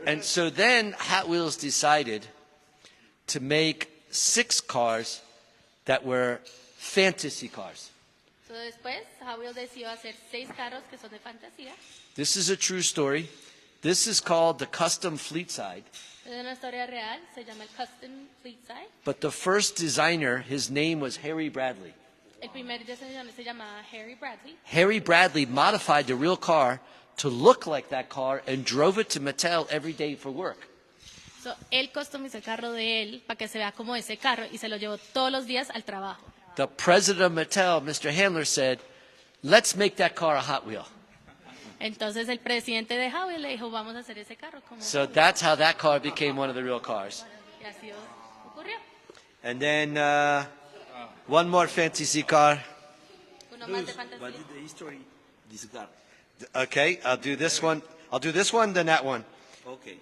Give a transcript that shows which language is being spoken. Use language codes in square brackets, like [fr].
[en] And so then Hot Wheels decided to make 6 cars that were fantasy cars. [es] So después, Hot Wheels decidió hacer 6 carros que son de fantasía. [en] This is a true story. This is called the Custom Fleet Side. [es] Es una historia real, se llama el Custom Fleet Side. [en] But the first designer, his name was Harry Bradley. [es] El primer diseñador se llama Harry Bradley. [en] Harry Bradley modified the real car to look like that car and drove it to Mattel every day for work. [es] So, él customizó el carro de él para que se vea como ese carro y se lo llevó todos los días al trabajo. [en] The president of Mattel, Mr. Handler, said, let's make that car a Hot Wheel. [es] Entonces el presidente de Hot Wheels le dijo, vamos a hacer ese carro como [en] So Hot Wheels. that's how that car became one of the real cars. [es] Y así ocurrió. [en] And then one more fantasy car. [es] Uno más de fantasía. [en] What is the history this car? Okay, I'll do this one. I'll do this one, then that one. Okay.